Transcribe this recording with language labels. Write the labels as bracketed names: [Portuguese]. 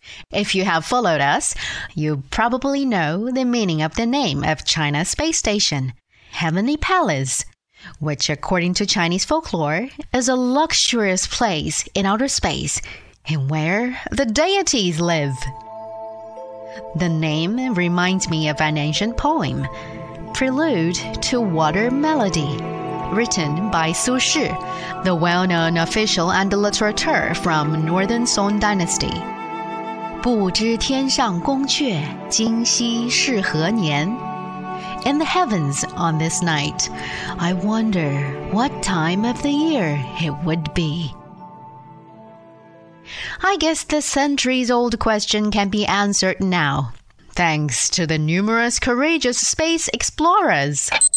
[English] If you have followed us, you probably know the meaning of the name of China Space Station, Heavenly Palace, which, according to Chinese folklore, is a luxurious place in outer space and where the deities live. The name reminds me of an ancient poem, Prelude to Water Melody, written by Su Shi, the well-known official and literateur from Northern Song Dynasty. [Chinese] 不知天上宫阙，今夕是何年。 [English] In the heavens on this night, I wonder what time of the year it would be. I guess the centuries-old question can be answered now, thanks to the numerous courageous space explorers.